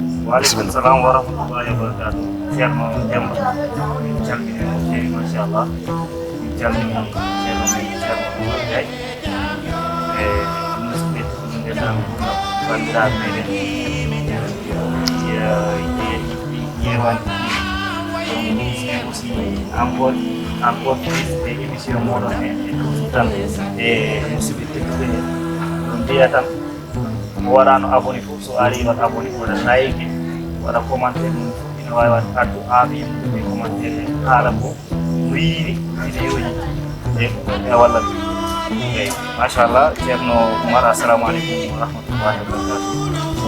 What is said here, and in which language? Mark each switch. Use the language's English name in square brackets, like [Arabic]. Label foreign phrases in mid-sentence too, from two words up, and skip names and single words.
[Arabic] وعليكم السلام ورحمة الله وبركاته. [Fula] Ceerno Demba min calmini mo feewi machallah min calmini ceerno Oumar Ndiaye e musidɓe ndenami bandiraɓe meɗen ƴewani [French] aussi encore plus [Fula] e émission moɗon e tan e musidɓe tedduɓe ɗum mbiya tan mo waɗano abonné fof so ari wat abonné waɗa like waɗa commentaire mum fof ina wawi wadde addu amin e commentaire haala ko no yiiri vidéo ji e walla eyyi machallah ceerno Oumar [Arabic] السلام عليكم ورحمة الله وبركاته.